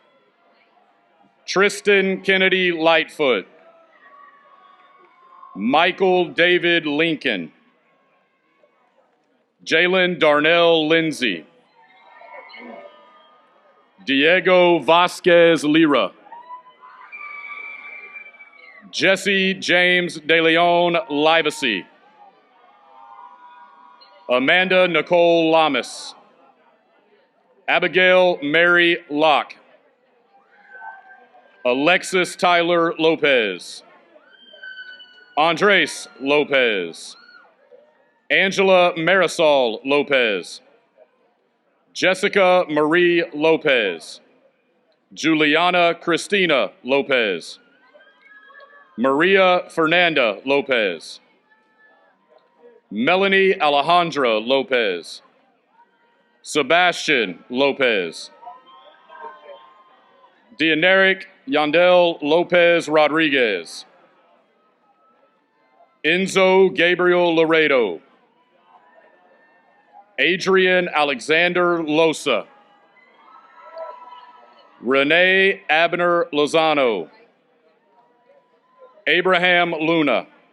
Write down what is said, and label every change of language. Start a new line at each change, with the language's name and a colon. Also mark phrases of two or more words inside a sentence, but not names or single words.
English: Tristan Kennedy Lightfoot, Michael David Lincoln, Jalen Darnell Lindsay, Diego Vasquez Lira, Jesse James De Leon Livesey, Amanda Nicole Lamas, Abigail Mary Locke, Alexis Tyler Lopez, Andres Lopez, Angela Marisol Lopez, Jessica Marie Lopez, Juliana Christina Lopez, Maria Fernanda Lopez, Melanie Alejandra Lopez, Sebastian Lopez, Dianeric Yandel Lopez Rodriguez, Enzo Gabriel Laredo, Adrian Alexander Losa, Renee Abner Lozano, Abraham Luna,